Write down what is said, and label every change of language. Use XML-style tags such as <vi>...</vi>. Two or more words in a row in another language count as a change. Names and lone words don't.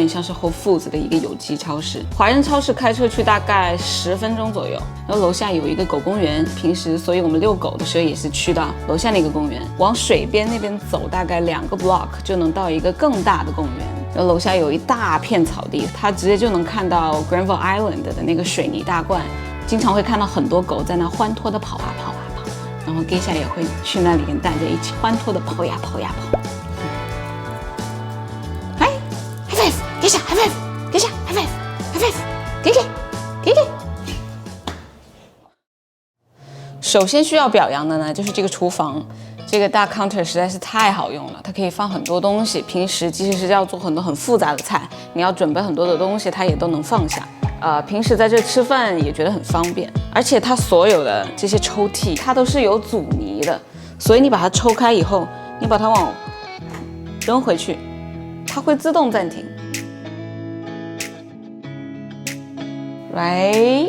<zh>点像是 Whole Foods 的一个有机超市，华人超市开车去大概10分钟左右，然后楼下有一个狗公园，平时所以我们遛狗的时候也是去到楼下那个公园，往水边那边走大概2个 block 就能到一个更大的公园，然后楼下有一大片草地，它直接就能看到 Granville Island 的那个水泥大罐，经常会看到很多狗在那欢脱的跑啊跑啊。然后 Geisha 也会去那里跟大家一起欢脱的跑呀跑呀跑。</zh> <en>嗨 ，High five， Geisha High five， Geisha High five， High five，</en> <zh>给。首先需要表扬的呢，就是这个厨房，这个大 counter 实在是太好用了，它可以放很多东西。平时即使是要做很多很复杂的菜，你要准备很多的东西，它也都能放下。平时在这吃饭也觉得很方便，而且它所有的这些抽屉，它都是有阻尼的，所以你把它抽开以后，你把它往扔回去，它会自动暂停。Right？</zh>